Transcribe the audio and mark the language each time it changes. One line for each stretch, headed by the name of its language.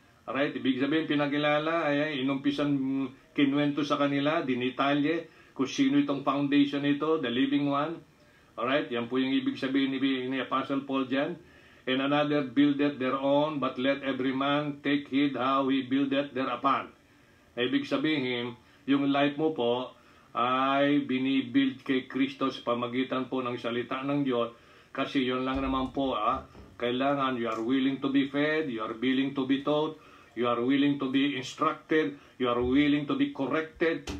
Filipino: Alright, ibig sabihin pinakilala, inumpisan kinwento sa kanila, dinitalye, kung sino itong foundation nito, the living one. Alright, yan po yung ibig sabihin ni Apostle Paul dyan.
English: And another buildeth their own, but let every man take heed how he buildeth thereupon.
Filipino: Ibig sabihin, yung life mo po ay binibuild kay Kristo sa pamagitan po ng salita ng Diyos. Kasi yun lang naman po, kailangan
English: you are willing to be fed, you are willing to be taught, you are willing to be instructed, you are willing to be corrected.